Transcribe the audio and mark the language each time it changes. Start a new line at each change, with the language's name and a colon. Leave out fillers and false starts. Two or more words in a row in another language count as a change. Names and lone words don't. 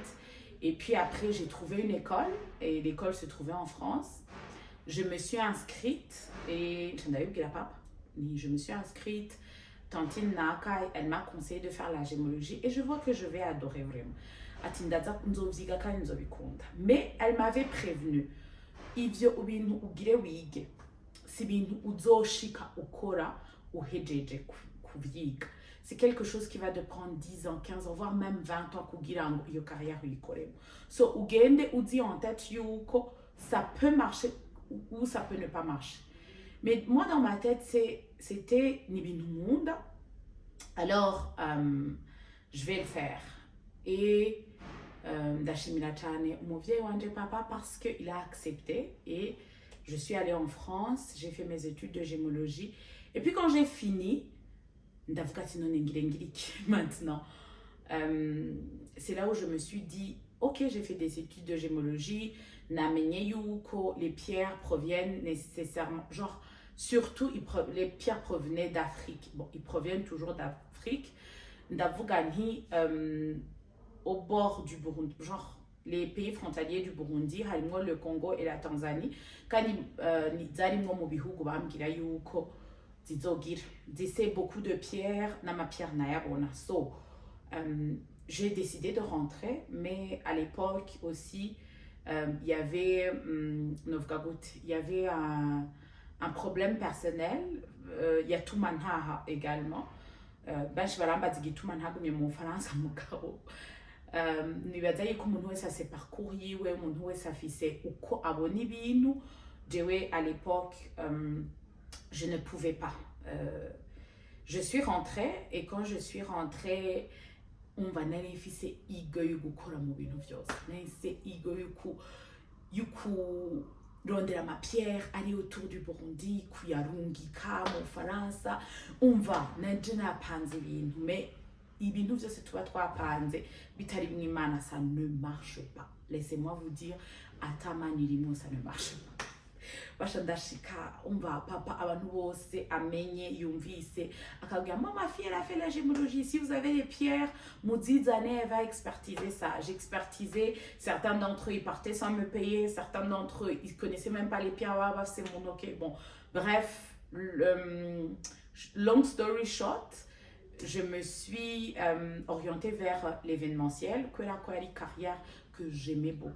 French: Et puis après, j'ai trouvé une école, et l'école se trouvait en France. Je me suis inscrite, et je me suis inscrite. Tantine Naka, elle m'a conseillé de faire la gémologie, et je vois que je vais adorer vraiment. Mais elle m'avait prévenu.
Rundi: ivyo ibintu ugire wige si ibintu uzoshika ukora uhejeje kuvyiga.
French: C'est quelque chose qui va te prendre 10 ans, 15 ans, voire même 20 ans
Rundi: kugira ngo iyo carrière uyikoremo. So ugende uzi
French: en tête yuko ça peut marcher ou ça peut ne pas marcher. Mais moi dans ma tête c'était
Rundi: n'ibintu nkunda.
French: Alors je vais le faire. Et
Rundi: ndashimira cyane umuvyeyi wanje papa
French: parce que il a accepté et je suis allée en France, j'ai fait mes études de gémologie et puis quand j'ai fini
Rundi: ndavuga ati none ngire iki
French: maintenant. C'est là où je me suis dit OK, j'ai fait des études de gémologie,
Rundi: namenye yuko
French: les pierres proviennent nécessairement genre surtout les pierres provenaient d'Afrique. Bon, ils proviennent toujours d'Afrique.
Rundi: Ndavuga nti
French: au bord du Burundi, genre les pays frontaliers du Burundi, harimo le Congo et la Tanzanie,
Rundi: kandi zarimwo mu bihugu bambwira yuko zizogira zise
French: beaucoup de pierres
Rundi: n'ama pierre nayabona.
French: So j'ai décidé de rentrer, mais à l'époque aussi il y avait il y avait un problème personnel. Il y a Tumanhaha également.
Rundi: Benshi barambaza igituma ntagumye mu Bufaransa mugabo nibaza yuko umuntu wese ase parcours yiwe, umuntu wese afise uko abona ibintu.
French: Jewe à l'époque je ne pouvais pas. Je suis rentrée et quand je suis rentrée
Rundi: umva nari mfise igo yo gukora mu bintu byose, nahise igo yuku rondera ma pierre ari
French: autour du
Rundi: Burundi kuyarungika mu Faransa. Umva nanje napanze ibintu, mais ibintu byose tuba twapanze bitari mw'Imana,
French: ça ne marche pas. Laissez-moi vous dire, atamanirimo ça ne marche pas.
Rundi: Basha ndashika umva papa abantu bose amenye yumvise akabwira
French: maman fille elle a fait la gémologie, si vous avez des pierres muzizane, elle va expertiser ça. J'expertisais, certains d'entre eux ils partaient sans me payer, certains d'entre eux ils connaissaient même pas les pierres. C'est mon ok. Bon bref,
English: long story short,
French: je me suis orientée vers l'événementiel, que la carrière que j'aimais beaucoup.